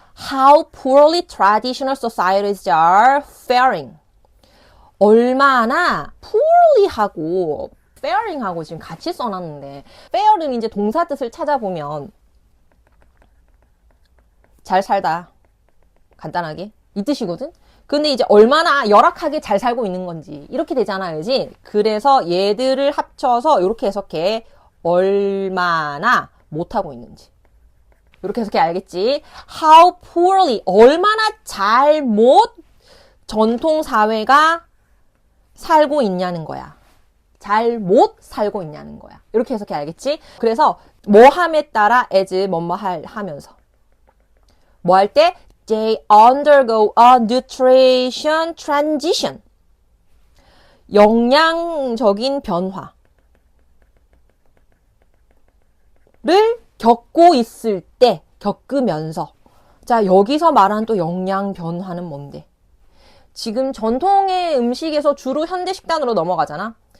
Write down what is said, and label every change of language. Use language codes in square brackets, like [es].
[en] How poorly traditional societies are faring. [ko] 얼마나 poorly 하고 faring 하고 지금 같이 써놨는데 fair은 이제 동사 뜻을 찾아보면 잘 살다. 간단하게. 이 뜻이거든? 근데 이제 얼마나 열악하게 잘 살고 있는 건지. 이렇게 되잖아. 그지? 그래서 얘들을 합쳐서 이렇게 해석해. 얼마나 못하고 있는지. 이렇게 해석해 알겠지? [en] How poorly. [ko] 얼마나 잘못 전통사회가 살고 있냐는 거야. 잘못 살고 있냐는 거야. 이렇게 해석해 알겠지? 그래서 뭐 함에 따라 as 뭐뭐 하면서. 뭐 할 때? [en] they undergo a nutrition transition. [ko] 영양적인 변화를 겪고 있을 때, 겪으면서. 자, 여기서 말하는 또 영양 변화는 뭔데? 지금 전통의 음식에서 주로 현대 식단으로 넘어가잖아.